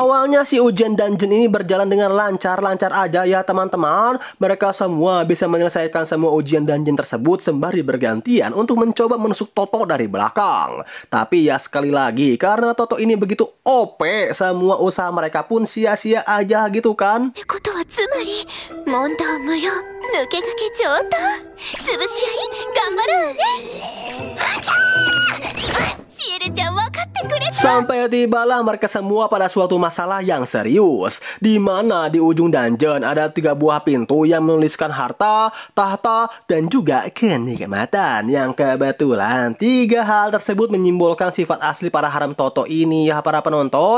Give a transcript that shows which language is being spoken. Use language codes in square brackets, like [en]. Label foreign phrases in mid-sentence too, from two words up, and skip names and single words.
[id] Awalnya si ujian dungeon ini berjalan dengan lancar-lancar aja ya teman-teman. Mereka semua bisa menyelesaikan semua ujian dungeon tersebut sembari bergantian untuk mencoba menusuk Toto dari belakang. Tapi ya sekali lagi, karena Toto ini begitu OP, semua usaha mereka pun sia-sia aja gitu kan. [ja] ってことはつまり問答無用抜け駆け上等潰し合い頑張ろうねシエルちゃん分かってくれた [id] Sampai tibalah mereka semua pada suatu masalah yang serius, di mana di ujung dungeon ada 3 buah pintu yang menuliskan harta, tahta, dan juga kenikmatan. Yang kebetulan 3 hal tersebut menyimbolkan sifat asli para harem Toto ini ya para penonton.